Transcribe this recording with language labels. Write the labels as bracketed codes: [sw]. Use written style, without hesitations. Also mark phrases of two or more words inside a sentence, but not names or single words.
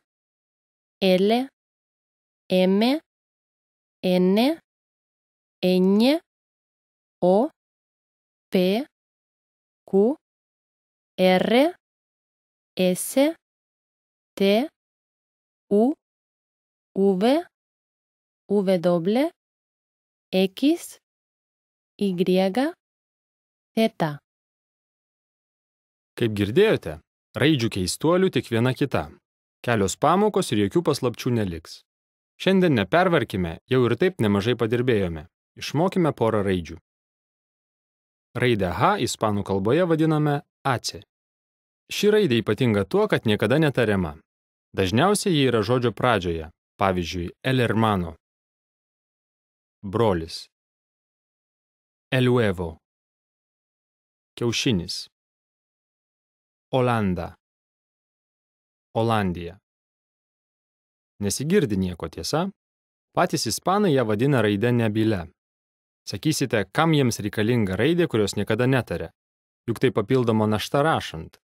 [es] L, M, N, Ñ, O, P, Q, R, S, T, U, V, W, X, Y, Z. [lt] Kaip girdėjote, raidžių keistuolių tik viena kita. Kelios pamokos ir jokių paslapčių neliks. Šiandien nepervarkime, jau ir taip nemažai padirbėjome. Išmokime porą raidžių. Raidę H ispanų kalboje vadiname AC. Ši raidė ypatinga tuo, kad niekada netariama. Dažniausiai ji yra žodžio pradžioje, pavyzdžiui, [es] el hermano, brolis, el huevo, [lt] kiaušinis, Olanda, Olandija. Nesigirdi nieko, tiesa? Patys ispanai ją vadina raide nebyle. Sakysite, kam jiems reikalinga raidė, kurios niekada netaria, juk tai papildoma našta rašant.